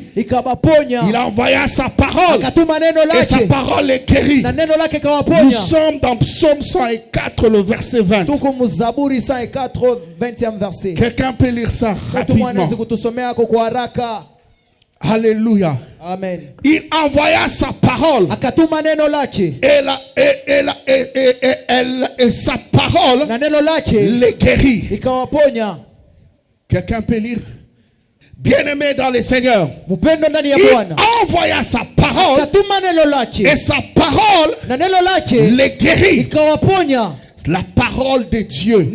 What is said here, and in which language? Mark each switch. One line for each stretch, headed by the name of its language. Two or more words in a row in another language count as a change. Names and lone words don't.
French: Il envoya sa parole. Et sa parole le guérit. Nous sommes dans Psaume 104, le verset 20. Quelqu'un peut lire ça rapidement. Alléluia. Amen. Il envoya sa parole.
Swahili: Akatuma neno lake.
French: Et sa parole
Swahili: na neno lake
French: les guérit.
Swahili: Ikawaponya.
French: Quelqu'un peut lire? Bien-aimé dans le Seigneur, il envoya sa parole et sa parole les guérit. La parole de Dieu.